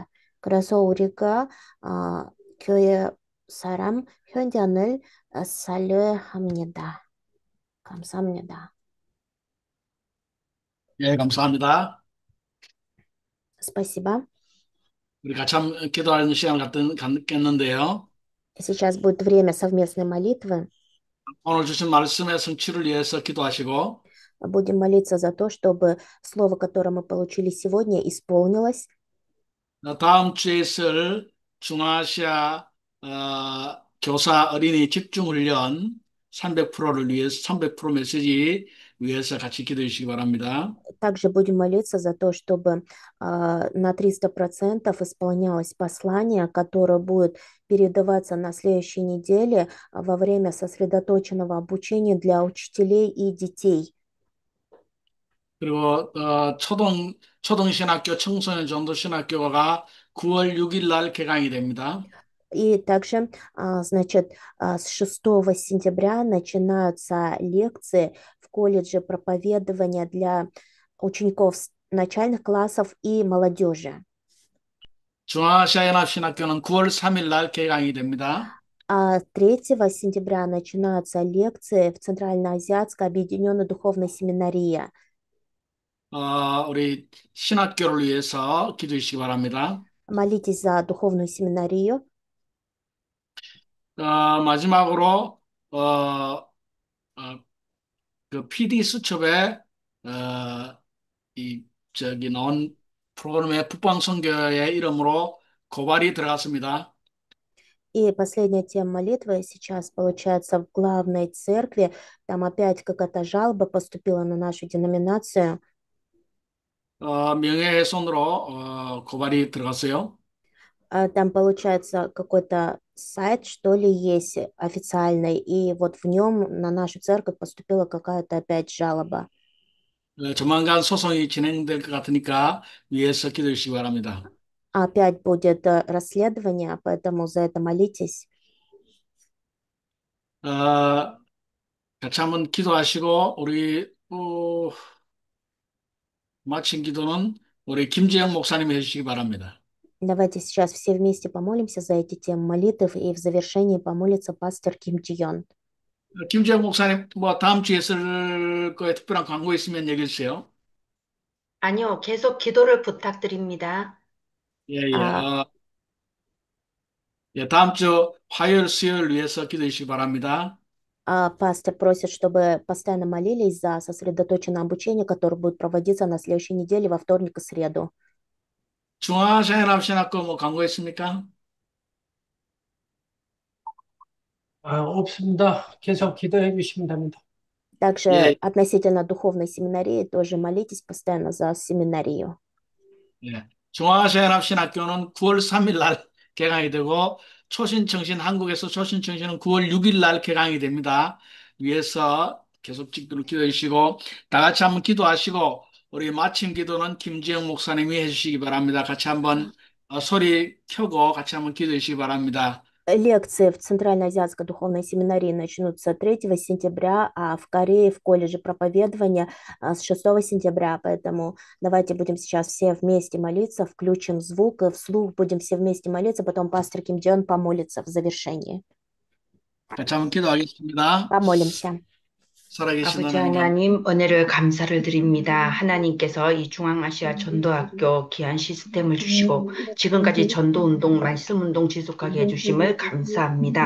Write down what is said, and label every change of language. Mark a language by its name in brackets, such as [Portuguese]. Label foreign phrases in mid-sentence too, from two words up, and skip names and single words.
[Korean] 그래서 우리가 교회 사람 현장을 살려야 합니다. 감사합니다. 예, 감사합니다. [Russian] Спасибо. [Korean] 우리 같이 한번 기도하는 시간을 갖겠는데요. [Russian] Сейчас будет время совместной молитвы. [Korean] 오늘 주신 말씀의 성취를 위해서 기도하시고 [Russian] Будем молиться за то, чтобы слово, которое мы получили сегодня, исполнилось. [Korean] 다음 주에 있을 중앙아시아 교사 어린이 집중훈련 300%를 위해서 300% 메시지 위해서 같이 기도해 주시기 바랍니다. [Russian] Также будем молиться за то, чтобы на 300% исполнялось послание, которое будет передаваться на следующей неделе во время сосредоточенного обучения для учителей и детей. [Korean] 그리고 초등신학교, 청소년 전도신학교가 9월 6일 날 개강이 됩니다. [Russian] И также, значит, с 6 сентября начинаются лекции в колледже проповедования для учеников начальных классов и молодежи. [Korean] 중앙아시아연합신학교는 9월 3일 날 개강이 됩니다. [Russian] А 3 сентября начинаются лекции в Центральноазиатской объединенной духовной семинарии. [Korean] 우리 신학교를 위해서 기도해 주시기 바랍니다. [Russian] Молитесь за духовную семинарию. [Korean] 마지막으로 그 PD 수첩에 나온 프로그램의 북방선교의 이름으로 고발이 들어갔습니다. [Russian] И последняя тема молитвы сейчас получается в главной церкви. Там опять какая-то жалоба поступила на нашу деноминацию. [Korean] 명예훼손으로 고발이 들어갔어요. [Russian] Там получается какой-то сайт, что ли, есть официальный, и вот в нем на нашу церковь поступила какая-то опять жалоба. [Korean] 조만간 소송이 진행될 것 같으니까 위해서 기도해 주시기 바랍니다. [Russian] Опять будет расследование, поэтому за это молитесь. [Korean] 같이 한번 기도하시고 우리 마친 기도는 우리 김재영 목사님이 해주시기 바랍니다. [Russian] Давайте сейчас все вместе помолимся за эти темы молитв, и в завершении помолится пастор Ким Джи-ён. [Korean] 김재영 목사님, 다음 주에 있을 거에 특별한 광고 있으면 얘기해 주세요. 아니요, 계속 기도를 부탁드립니다. 예. 다음 주 화요일, 수요일 위해서 기도해 주시기 바랍니다. [Russian] Пастор просит, чтобы постоянно молились за сосредоточенное обучение, которое будет проводиться на следующей неделе во вторник и среду. [Korean] 중앙아시아연합신학교 광고 있습니까? 없습니다. 계속 기도해 주시면 됩니다. [Russian] Также относительно духовной семинарии тоже молитесь постоянно за семинарию. [Korean] 중앙아시아연합신학교는 9월 3일 날 개강이 되고 초신청신 한국에서 초신청신은 9월 6일 날 개강이 됩니다. 위해서 계속 기도해 주시고 다 같이 한번 기도하시고 우리 마침 기도는 김지영 목사님이 해주시기 바랍니다. 같이 한번 소리 켜고 같이 한번 기도해 주시기 바랍니다. [Russian] Лекции в Центральноазиатской духовной семинарии начнутся 3 сентября, а в Корее в колледже проповедования с 6 сентября. Поэтому давайте будем сейчас все вместе молиться, включим звук, и вслух будем все вместе молиться, потом пастор Ким Джи-ён помолится в завершении. [Korean] 같이 한번 기도하겠습니다. [Russian] Помолимся. [Korean] 살아계신 아버지 하나님, 은혜를 감사를 드립니다. 하나님께서 이 중앙아시아 전도학교 귀한 시스템을 주시고 지금까지 전도운동, 말씀운동 지속하게 해주심을 감사합니다.